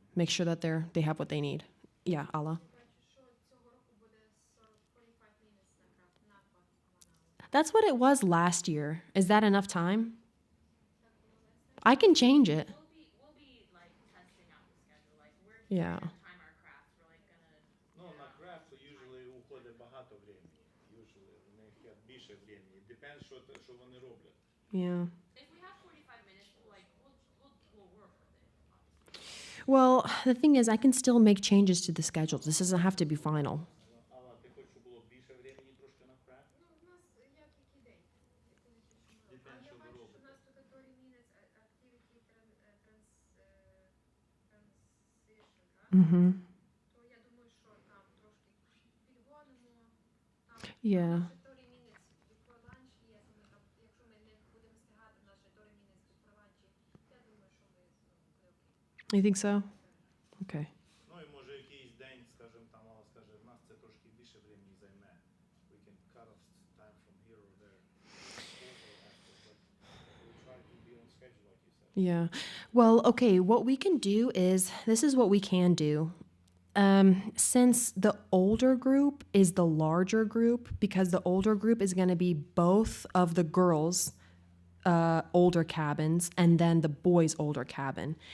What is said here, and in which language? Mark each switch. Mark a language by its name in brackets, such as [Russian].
[English] Make sure that they have what they need. Yeah, Allah. [Ukrainian] Бачу, що цього року буде 45 [English] That's what it was last year. Is that enough time? I can change it. We'll be like testing out the schedule. Like we're Yeah. trying to time our crafts. We're like gonna. [Ukrainian] Ну, на крафт usually уходить багато времени. Usually в них є більше времени. Depends, що вони роблять. [English] Yeah. If we have 45 minutes, like we'll work with it. Well, the thing is, I can still make changes to the schedule. This doesn't have to be final. [Ukrainian] Алла, ти хочеш, щоб було більше времени трошки на крафт? Ну, в нас як який день? Depends, що ви У робите. нас тут [English] 30 minutes activity transition, Mm-hmm. [Ukrainian] то я думаю, що там трошки підгонимо. [English] Yeah. 30 minutes before lunch [Ukrainian] є, ми там, якщо ми не будемо встигати наші 30 minutes before lunch, я думаю, що ми окей. [English] You think so? Okay. [Ukrainian] Ну і може якийсь день, скажімо, там Алла скаже, в нас це трошки більше времени займе. [English] We can cut off time from here or there. But we'll try to be on schedule like you said. Yeah. Well, okay, what we can do is this is what we can do. Since the older group is the larger group, because the older group is going to be both of the girls' older cabins and then the boys' older cabin.